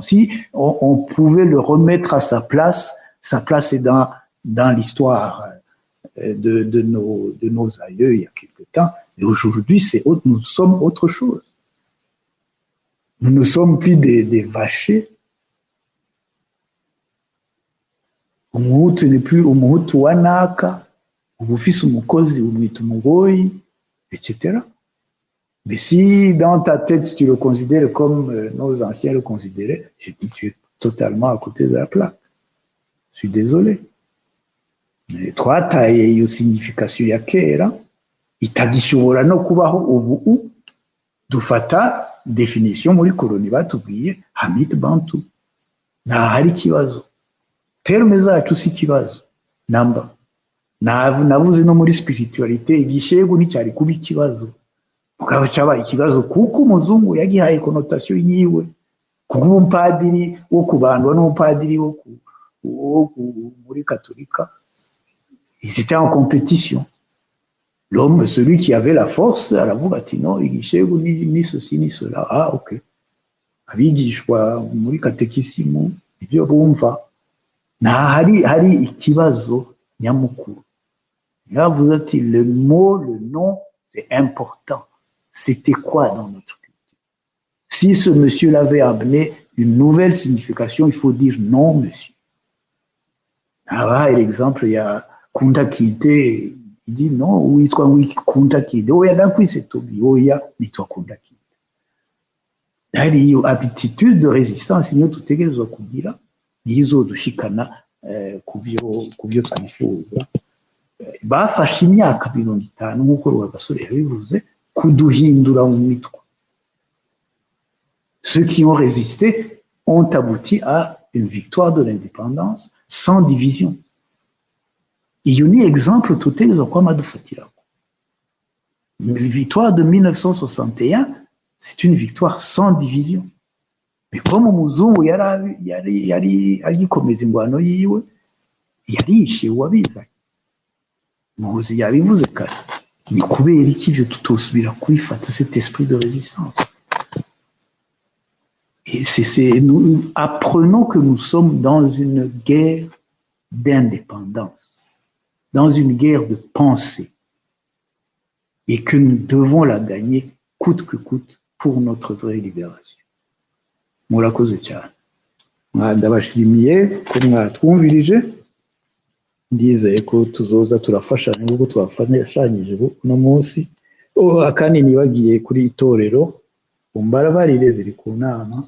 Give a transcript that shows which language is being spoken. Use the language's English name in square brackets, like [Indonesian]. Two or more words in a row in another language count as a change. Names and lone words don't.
[French] Si on pouvait le remettre à sa place est dans l'histoire de nos aïeux il y a quelque temps. Et aujourd'hui, nous sommes autre chose. Nous ne sommes plus des vachers. [Rundi] umuhutu ni plus umuhutu wa naka, uba ufise umukozi umwita umugoyi, etc. [French] Mais si dans ta tête tu le considères comme nos anciens le considéraient, je dis tu es totalement à côté de la plaque. Je suis désolé. [Rundi] Twataye iyo signification ya kera itagishobora no kubaho ubu. Dufata definition muri koloni batubwiye Hamid Bantu. Nta hari ikibazo. Terme zacu si ikibazo. Namba. Navuze no muri spiritualité igishegu nticyari kuba ikibazo. Mugabo cyabaye ikibazo kuko umuzungu yagihaye connotation yiwe. Kuba umpadiri wo kubandwa n'umupadiri wo muri katolika. [French] Ils étaient en compétition. L'homme, celui qui avait la force, [Rundi] aravuga ati non, igishegu [French] ni ceci ni cela. Ah, ok. [Rundi] Abigishwa muri katekisimu ibyo bumva. Hari ikibazo nyamukuru. Yavuze ati [French] le mot, le nom, c'est important. C'était quoi dans notre culture? Si ce monsieur l'avait amené une nouvelle signification, il faut dire non, monsieur. Ah, l'exemple, il y a Kunda Kite, il dit non, [Rundi] witwa Kunda Kite. Oya ndakwise Tobi, oya nitwa Kunda Kite. Hari iyo [French] aptitude de résistance [Rundi] niyo tutegerezwa kugira, nizo dushikana kubyo twifuza. Bafashe imyaka 50 nk'uko Rwagasore yabivuze kuduhindura mu mitwe. [French] Ceux qui ont résisté ont abouti à une victoire de l'indépendance sans division. [Rundi] Iyo ni exemple tutegerezwa kwama dufatirako. [French] La victoire de 1961, c'est une victoire sans division. Mais comme [Rundi] umuzungu yari agikomeza ingwano yiwe, yarishe uwabizanye. Muzi yabivuze kare. Ni kubera iki byo tutosubira kwifata [French] cet esprit de résistance. Et nous apprenons que nous sommes dans une guerre d'indépendance, dans une guerre de pensée, et que nous devons la gagner coûte que coûte pour notre vraie libération. [Rundi] Murakoze cyane. Ndabashimiye ko mwatwumvirije. Ndizeye ko tuzoza turafashanya nk'uko twafashanyije uno munsi. Akandi nibagiye kuri itorero, umbarabarire ziri ku nama.